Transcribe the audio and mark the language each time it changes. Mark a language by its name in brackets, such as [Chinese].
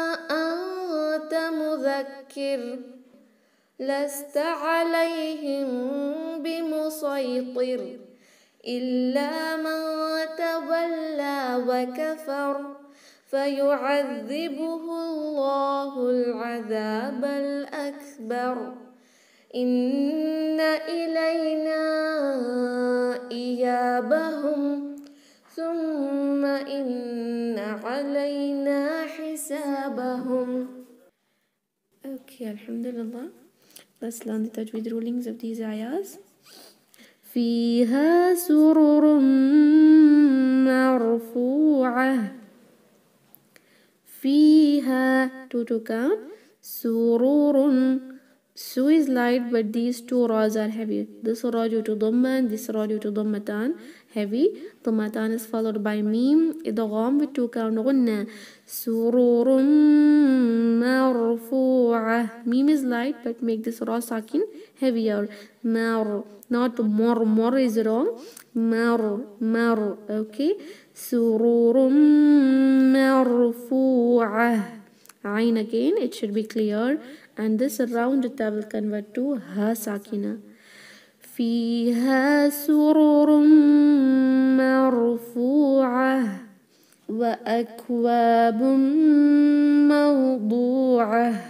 [Arabic] أنت مذكر لست عليهم بمسيطر إلا من تولى وكفر فيعذبه الله العذاب الأكبر إن إلينا إيابهم ثم إن علينا حسابهم. [English] Okay, Alhamdulillah. Let's learn the Tajweed rulings of these ayahs. [Arabic] فيها سرر مرفوعة. [English] فيها to count. [Arabic] سرور. [English] Su is light, but these two ra's are heavy. This ra due to dhamma and this ra due to dhammatan, heavy. Dhammatan is followed by mim, idgham with two count gunna. [Arabic] Sururun marfu'ah. [English] Mim is light, but make this ra sakin heavier. Mar, not more. More is wrong. Mar. Okay. [Arabic] Sururun marfu'ah. [English] Ain again, it should be clear. And this round ta will convert to ha sakina. [Arabic] فيها سرر مرفوعة وأكواب موضوعة.